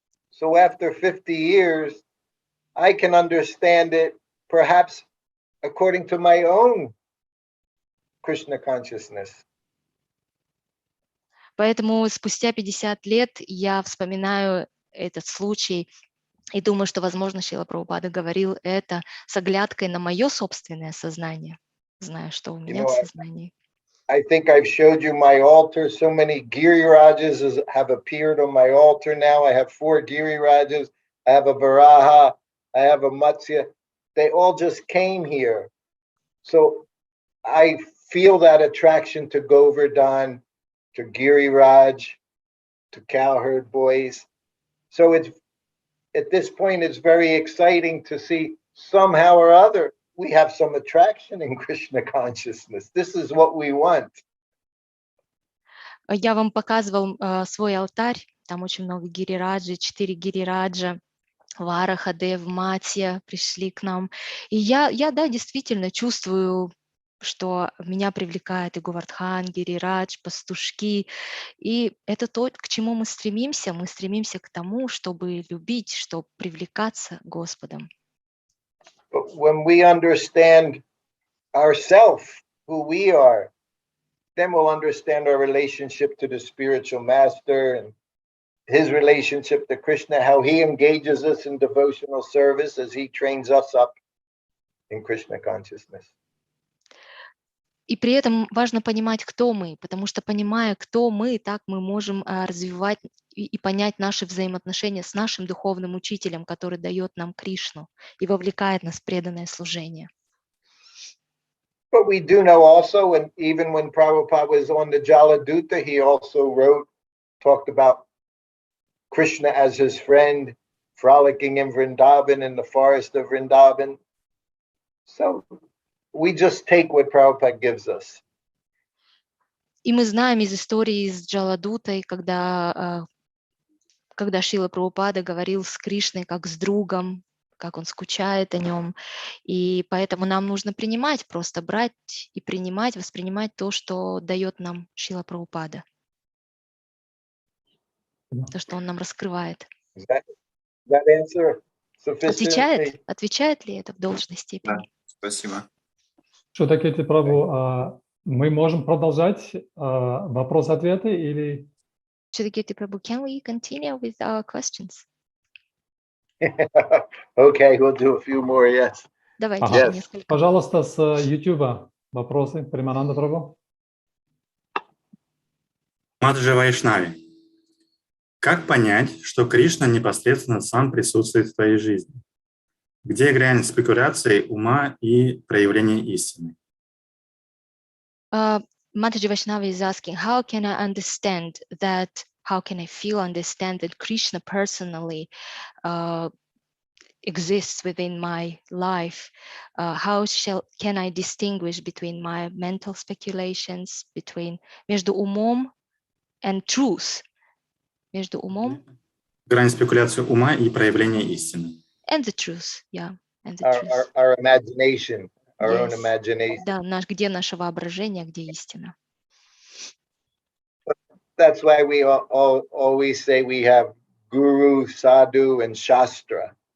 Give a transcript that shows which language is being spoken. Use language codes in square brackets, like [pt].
[en] So after 50 years, I can understand it perhaps according to my own Krishna consciousness. [ru] Поэтому спустя 50 лет я вспоминаю этот случай и думаю, что, возможно, Шрила Прабхупада говорил это с оглядкой на мое собственное сознание, зная, что у меня в сознании. [en] I think I've showed you my altar. So many Girirajas have appeared on my altar now. I have 4 Girirajas. I have a Varaha. I have a Matsya. They all just came here. So I feel that attraction to Govardhan, to Giriraj, to cowherd boys. So it's at this point, it's very exciting to see somehow or other we have some attraction in Krishna consciousness. This is what we want. [ru] Я вам показывал свой алтарь, там очень много гирираджи, 4 гирираджа, Вараха, Дев, Матья пришли к нам. И я, да, действительно чувствую, что меня привлекает и Говардхан, Гирирадж, пастушки. И это то, к чему мы стремимся. Мы стремимся к тому, чтобы любить, чтобы привлекаться Господом. [en] But when we understand ourselves, who we are, then we'll understand our relationship to the spiritual master and his relationship to Krishna, how he engages us in devotional service as he trains us up in Krishna consciousness. [ru] И при этом важно понимать, кто мы, потому что, понимая, кто мы, так мы можем развивать и понять наши взаимоотношения с нашим духовным учителем, который дает нам Кришну и вовлекает нас в преданное служение. [en] But we do know also, and even when Prabhupada was on the Jaladuta, he also talked about Krishna as his friend, frolicking in Vrindavan, in the forest of Vrindavan. So we just take what Prabhupada gives us. [ru] И мы знаем из истории с Джаладутой, когда Шрила Прабхупада говорил с Кришной как с другом, как он скучает о нем. И поэтому нам нужно принимать, просто брать и принимать, воспринимать то, что дает нам Шрила Прабхупада. То, что он нам раскрывает. [en] That answer? sufficiently? [ru] Отвечает ли это в должной Да, степени? спасибо. Shrutakirti Prabhu, мы можем продолжать вопрос-ответы или... [en] Shrutakirti Prabhu, can we continue with our questions? Okay, we'll do a few more, yes. [ru] Давайте Ага. еще [en] Yes. [ru] несколько. Пожалуйста, с YouTube вопросы. Примананда Прабhu. Маджи Вайшнави. Как понять, что Кришна непосредственно сам присутствует в твоей жизни? Где грань спекуляции ума и проявления истины? [en] Mataji Vaishnava is asking, how can I understand that, how can I understand that Krishna personally exists within my life? How can I distinguish between my mental speculations, [ru] между умом [en] and truth? [ru] Между умом Грань спекуляции ума и проявления истины. [en] and the truth, yeah, and the truth. Our imagination, our own Yes. imagination. [ru] Да, где наше воображение, где истина. [en] That's why we always say we have guru, sadhu, and shastra.